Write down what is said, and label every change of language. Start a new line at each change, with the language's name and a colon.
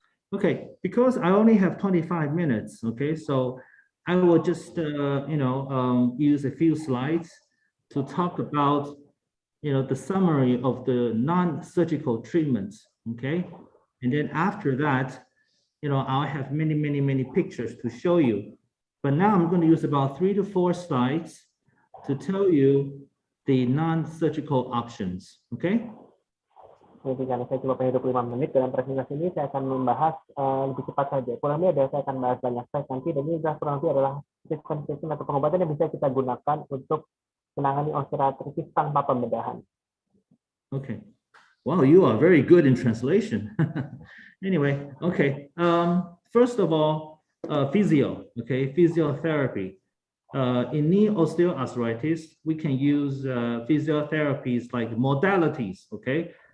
English: Okay, because I only have 25 minutes, okay, so I will just, you know, use a few slides to talk about, you know, the summary of the non-surgical treatments, okay, and then after that, you know, I'll have many pictures to show you. But now I'm going to use about 3 to 4 slides to tell you the non-surgical options, okay?
Indonesian: Jadi karena saya cuma punya 25 menit dalam presentasi ini, saya akan membahas lebih cepat saja. Kurang lebih saya akan bahas banyak slide nanti, dan ini kurang lebih adalah treatment atau pengobatan yang bisa kita gunakan untuk menangani osteoartritis tanpa pembedahan.
English: Okay. Wow, you are very good in translation. Anyway, okay. First of all, physiotherapy. In knee osteoarthritis, we can use physiotherapies like modalities, okay?